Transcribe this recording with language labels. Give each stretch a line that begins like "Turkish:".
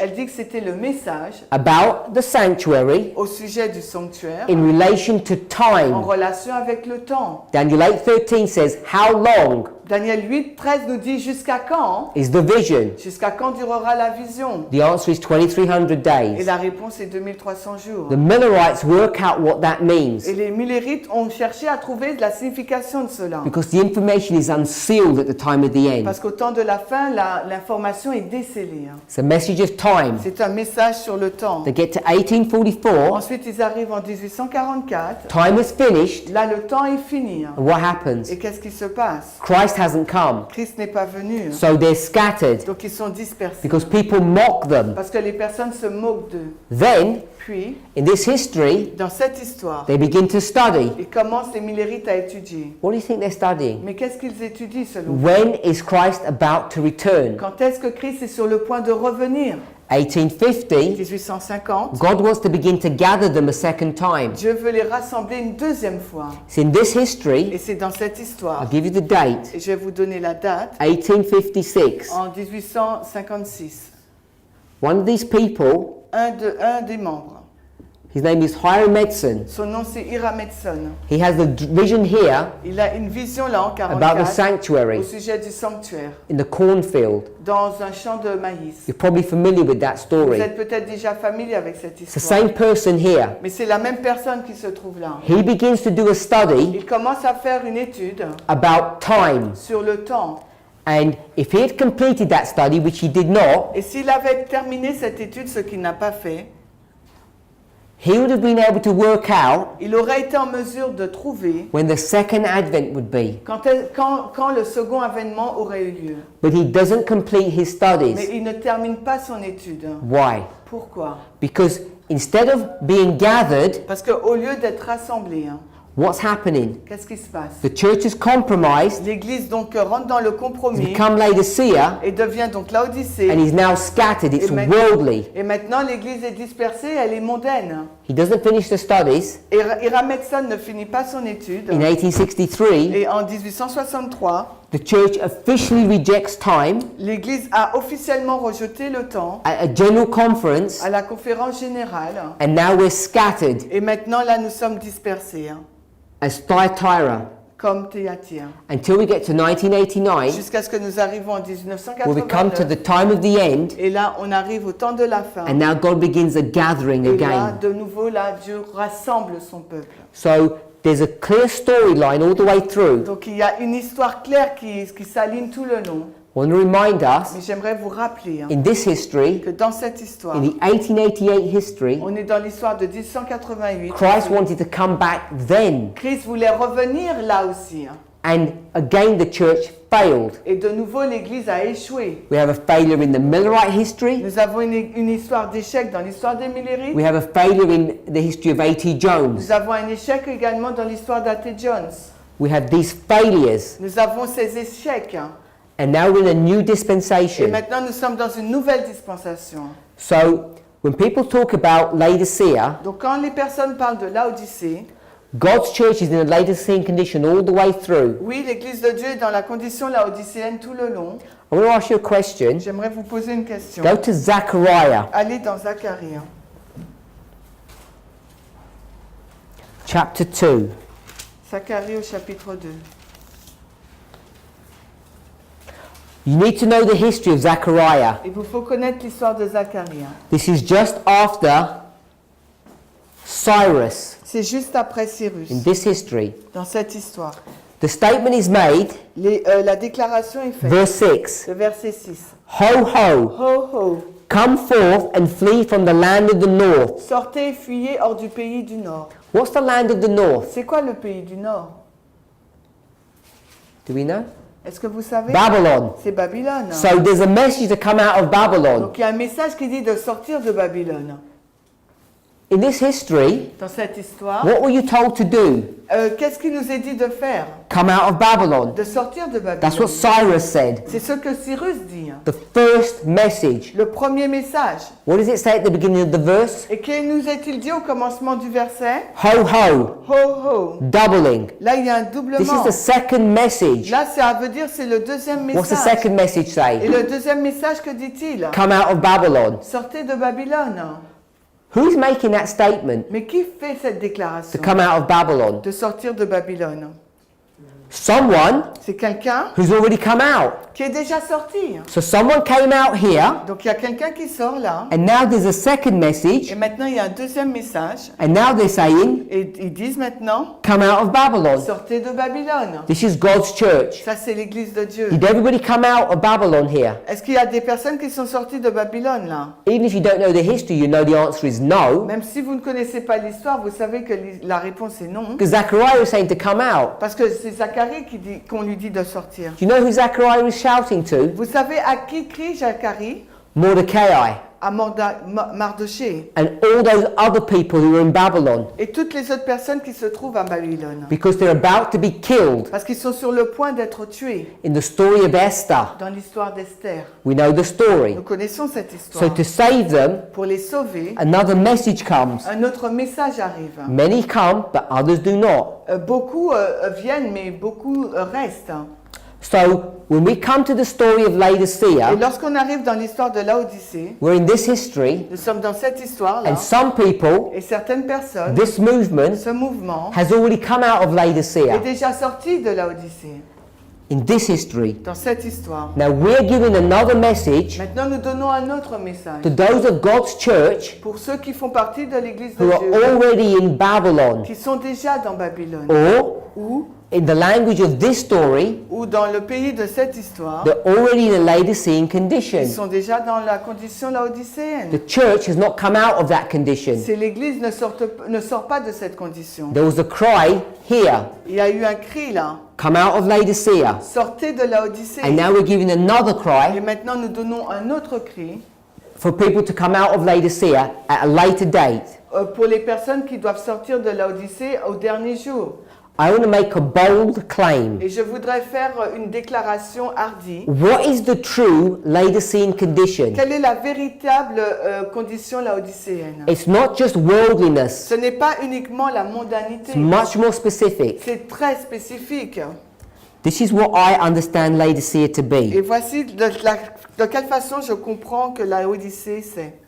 French: Elle dit que c'était le message
English: about the sanctuary
French: au sujet du sanctuaire
English: in relation to
French: en
English: time.
French: relation avec le temps.
English: Daniel 8:13 says, how long
French: Daniel 8, 13 nous dit jusqu'à quand?
English: is the vision?
French: Jusqu'à quand durera la vision?
English: The answer is 2300
French: Et
English: days.
French: la réponse est 2300 jours.
English: The Millerites work out what that means
French: Et les Millérites ont cherché à trouver la signification de cela.
English: because the information is unsealed at the time of the end.
French: Parce qu'au temps de la fin, l'information est décellée. Hein.
English: It's a message of time.
French: C'est un message sur le temps.
English: They get to 1844,
French: Ensuite, ils arrivent en 1844.
English: time is finished,
French: Là, le temps est fini. Hein.
English: and what happens?
French: Et qu'est-ce qui se passe?
English: Christ hasn't come.
French: Christ n'est pas venu. Hein.
English: So they're scattered
French: Donc, ils sont dispersés.
English: because people mock them.
French: Parce que les personnes se moquent d'eux.
English: Then,
French: Puis,
English: in this history,
French: dans cette histoire,
English: they begin to study.
French: ils commencent les Millérites à étudier.
English: What do you think they're studying?
French: Mais qu'est-ce qu'ils étudient selon vous?
English: When is Christ about to return?
French: Quand est-ce que Christ est sur le point de revenir?
English: 1850,
French: 1850.
English: God wants to begin to gather them a second time.
French: Dieu veut les rassembler une deuxième fois.
English: It's in this
French: Et
English: history,
French: c'est dans cette histoire.
English: I'll give you the date,
French: Et je vais vous donner la date.
English: 1856.
French: En 1856.
English: One of these people,
French: un des membres.
English: his name is Hiram Edson.
French: Son nom c'est Hiram Edson.
English: He has a vision here
French: Il a une vision là en
English: about the
French: 44
English: sanctuary
French: au sujet du sanctuaire
English: in the cornfield.
French: dans un champ de maïs.
English: You're probably familiar with that
French: Vous
English: story.
French: êtes peut-être déjà familier avec cette
English: It's the
French: histoire.
English: same person here.
French: Mais c'est la même personne qui se trouve là.
English: He begins to do a study
French: Il commence à faire une étude
English: about time.
French: sur le temps.
English: And if he had completed that study, which he did not,
French: Et s'il avait terminé cette étude, ce qu'il n'a pas fait,
English: he would have been able to work out
French: il aurait été en mesure de trouver
English: when the second advent would be.
French: quand le second avènement aurait eu lieu.
English: But he doesn't complete his
French: Mais
English: studies.
French: il ne termine pas son étude.
English: Why?
French: Pourquoi?
English: Because instead of being gathered,
French: Parce qu'au lieu d'être rassemblé,
English: what's happening?
French: qu'est-ce qui se passe?
English: The church is compromised,
French: L'Église donc rentre dans le
English: it's
French: compromis
English: become Laodicea,
French: et devient donc Laodicée.
English: and he's now scattered. It's
French: Et maintenant-
English: worldly.
French: Et maintenant l'Église est dispersée, elle est mondaine.
English: He doesn't finish the studies
French: Et Hiram Edson ne finit pas son étude.
English: in 1863.
French: Et en 1863,
English: The church officially rejects time
French: l'Église a officiellement rejeté le temps
English: at a general conference,
French: à la conférence générale.
English: and now we're scattered
French: Et maintenant là nous sommes dispersés,
English: as Thyatira
French: comme Thyatire.
English: until we get to 1989,
French: Jusqu'à ce que nous arrivons en
English: where we come to
French: 1989.
English: the time of the end,
French: Et là on arrive au temps de la fin.
English: and now God begins a gathering
French: Et là
English: again.
French: de nouveau là Dieu rassemble son peuple.
English: So there's a clear storyline all the way through.
French: Donc il y a une histoire claire qui s'aligne tout le long.
English: I want to remind
French: Mais
English: us,
French: j'aimerais vous rappeler
English: in this history,
French: que dans cette histoire,
English: in the 1888 history,
French: on est dans l'histoire de 1888.
English: Christ wanted to come back then,
French: Christ voulait revenir là aussi.
English: and again the church failed.
French: Et de nouveau, l'Église a échoué.
English: We have a failure in the Millerite history.
French: Nous avons une histoire d'échec dans l'histoire des Millerites.
English: We have a failure in the history of A.T. Jones.
French: Nous avons un échec également dans l'histoire d'A.T. Jones.
English: We have these failures,
French: Nous avons ces échecs.
English: and now we're in a new
French: Et
English: dispensation.
French: maintenant, nous sommes dans une nouvelle dispensation.
English: So when people talk about Laodicea,
French: Donc, quand les personnes parlent de Laodicée,
English: God's church is in a Laodicean condition all the way through.
French: oui, l'Église de Dieu est dans la condition laodicéenne tout le long.
English: I want to ask you a question.
French: J'aimerais vous poser une question.
English: Go to Zechariah
French: Allez dans Zacharie,
English: chapter 2.
French: Zacharie au chapitre 2.
English: You need to know the history of Zechariah.
French: Il vous faut connaître l'histoire de Zacharie.
English: This is just after Cyrus
French: C'est juste après Cyrus,
English: in this history.
French: dans cette histoire.
English: The statement is made,
French: La déclaration est faite.
English: verse 6.
French: Le verset 6.
English: Ho, ho,
French: Ho ho,
English: come forth and flee from the land of the north.
French: sortez et fuyez hors du pays du Nord.
English: What's the land of the north?
French: C'est quoi le pays du Nord?
English: Do we know?
French: Est-ce que vous savez?
English: Babylon.
French: C'est Babylone.
English: So there's a message to come out of Babylon.
French: Donc il y a un message qui dit de sortir de Babylone.
English: In this history,
French: Dans cette histoire,
English: what were you told to do?
French: qu'est-ce qu'il nous est dit de faire?
English: Come out of Babylon.
French: De sortir de Babylone.
English: That's what Cyrus said.
French: C'est ce que Cyrus dit.
English: The first message.
French: Le premier message.
English: What does it say at the beginning of the verse?
French: Et que nous est-il dit au commencement du verset?
English: Ho, ho,
French: Ho ho.
English: doubling.
French: Là, il y a un
English: This
French: doublement.
English: is the second message.
French: Là, ça veut dire c'est le deuxième
English: What's the
French: message.
English: second message
French: Et
English: say?
French: le deuxième message, que dit-il?
English: Come out of Babylon.
French: Sortez de Babylone.
English: Who's making that statement?
French: Mais qui fait cette
English: To
French: déclaration?
English: come out of Babylon?
French: De sortir de Babylone.
English: Someone
French: C'est quelqu'un
English: who's already come out.
French: qui est déjà sorti.
English: So someone came out here,
French: Donc il y a quelqu'un qui sort là.
English: and now there's a second
French: Et
English: message,
French: maintenant il y a un deuxième message.
English: and now they're saying,
French: Et ils disent maintenant,
English: come out of Babylon.
French: sortez de Babylone.
English: This is God's church.
French: Ça c'est l'église de Dieu.
English: Did everybody come out of Babylon here?
French: Est-ce qu'il y a des personnes qui sont sorties de Babylone là?
English: Even if you don't know the history, you know the answer is no.
French: Même si vous ne connaissez pas l'histoire, vous savez que la réponse est non.
English: Because Zechariah is saying to come out.
French: Parce que c'est Zacharie qu'on lui dit de sortir.
English: Do you know who Zechariah is shouting to?
French: Vous savez à qui crie Zacharie?
English: Mordecai
French: À Mardoché.
English: and all those other people who are in Babylon.
French: Et toutes les autres personnes qui se trouvent à Babylone.
English: Because they're about to be killed.
French: Parce qu'ils sont sur le point d'être tués.
English: In the story of Esther,
French: Dans l'histoire d'Esther.
English: we know the story.
French: Nous connaissons cette
English: So
French: histoire.
English: to save them,
French: Pour les sauver,
English: another message comes.
French: un autre message arrive.
English: Many come, but others do not.
French: Beaucoup viennent, mais beaucoup restent.
English: So when we come to the story of
French: Et
English: Laodicea,
French: lorsqu'on arrive dans l'histoire de Laodicée,
English: we're in this history,
French: nous sommes dans cette histoire-là,
English: and some people,
French: et certaines personnes,
English: this movement
French: ce mouvement
English: has already come out of
French: est
English: Laodicea
French: déjà sorti de Laodicée,
English: in this history.
French: dans cette histoire.
English: Now we're giving another message
French: Maintenant, nous donnons un autre message
English: to those of God's church
French: pour ceux qui font partie de l'Église de
English: who are
French: Dieu,
English: already in Babylon,
French: qui sont déjà dans Babylone,
English: or
French: ou
English: in the language of this story,
French: dans le pays de cette histoire,
English: they're already in a Laodicean
French: ils
English: condition.
French: sont déjà dans la condition laodicéenne.
English: The church has not come out of that condition.
French: C'est l'Église ne sort pas de cette condition.
English: There was a cry here,
French: Il y a eu un cri là,
English: come out of Laodicea.
French: sortez de Laodicée.
English: And now we're giving another
French: Et
English: cry
French: maintenant, nous donnons un autre cri
English: for people to come out of Laodicea at a later date.
French: pour les personnes qui doivent sortir de Laodicée au dernier jour.
English: I want to make a bold claim.
French: Et je voudrais faire une déclaration hardie.
English: What is the true Laodicean condition?
French: Quelle est la véritable condition laodicéenne?
English: It's not just worldliness,
French: Ce n'est pas uniquement la mondanité.
English: it's much more specific.
French: C'est très spécifique.
English: This is what I understand Laodicea to
French: Et
English: be.
French: voici de quelle façon je comprends que la Odyssée c'est.